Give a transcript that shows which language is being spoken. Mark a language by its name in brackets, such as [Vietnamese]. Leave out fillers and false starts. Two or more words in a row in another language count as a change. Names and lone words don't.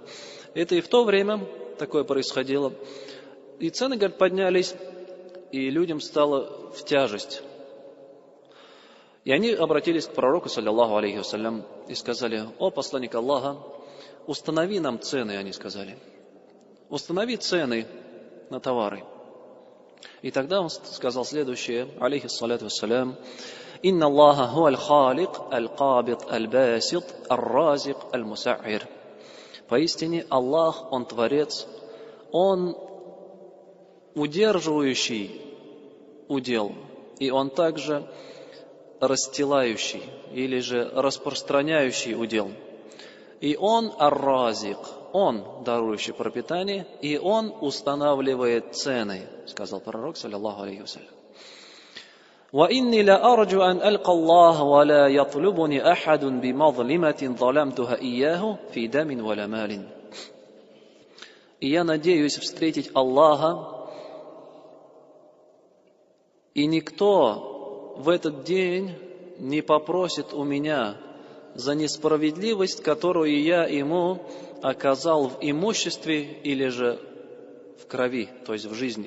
[Russian] Это и в то время такое происходило. И цены, говорит, поднялись, и людям стало в тяжесть. И они обратились к пророку, [Arabic] صلى الله عليه وسلم, [Russian] и сказали: «О посланник Аллаха, установи нам цены», они сказали. «Установи цены на товары». И тогда он сказал следующее, [Arabic] عليه الصلاة والسلام إن الله هو الخالق القابض الباسط الرازق, аль-муса'ир». [Russian] Поистине Аллах, Он Творец, Он удерживающий удел, и Он также расстилающий или же распространяющий удел. И Он ар-разик, Он дарующий пропитание, и Он устанавливает цены, сказал пророк, [Arabic] صلى الله عليه وسلم. وإني لأرجو أن ألقى الله ولا يطلبني أحد بمظلمة ظلمتها إياه في دم ولا مال. [Russian] И я надеюсь встретить Аллаха, и никто в этот день не попросит у меня за несправедливость, которую я ему оказал в имуществе или же в крови, то есть в жизни.